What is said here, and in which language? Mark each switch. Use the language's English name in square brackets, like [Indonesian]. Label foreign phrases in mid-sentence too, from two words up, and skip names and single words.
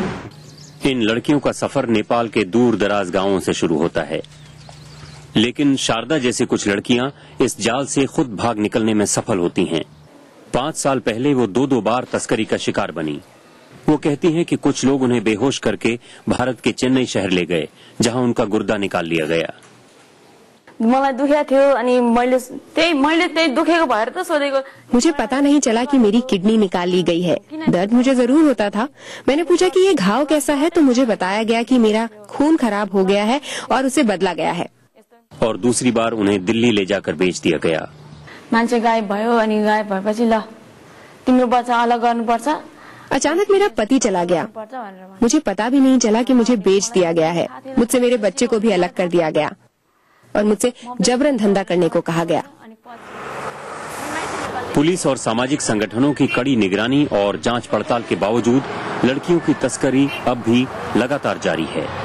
[Hindi] इन लड़कियों का सफर नेपाल के दूर दराज गांवों से शुरू होता है, लेकिन शारदा जैसी कुछ लड़कियां इस जाल से खुद भाग निकलने में सफल होती हैं। 5 साल पहले वो 2 बार तस्करी का शिकार बनी। वो कहती हैं कि कुछ लोग उन्हें बेहोश करके भारत के चेन्नई शहर ले गए, जहां उनका गुर्दा निकाल लिया गया। [Nepali] मलाई दुखिया थियो अनि मैले दुखेको भएर त सोधेको। [Hindi] मुझे पता नहीं चला कि मेरी किडनी निकाल ली गई है। दर्द मुझे जरूर होता था। मैंने पूछा कि ये घाव कैसा है, तो मुझे बताया गया कि मेरा खून खराब हो गया है और उसे बदला गया है। और दूसरी बार उन्हें दिल्ली ले जाकर बेच दिया गया। [Nepali] मान्छे गायब भयो अनि गायब भएपछि ल तिम्रो बच्चा अलग गर्नुपर्छ। [Hindi] अचानक मेरा पति चला गया। मुझे पता भी नहीं चला कि मुझे बेच दिया गया है। मुझसे मेरे बच्चे को भी अलग कर दिया गया और मुझसे जबरन धंधा करने को कहा गया। पुलिस और सामाजिक संगठनों की कड़ी निगरानी और जांच पड़ताल के बावजूद लड़कियों की तस्करी अब भी लगातार जारी है।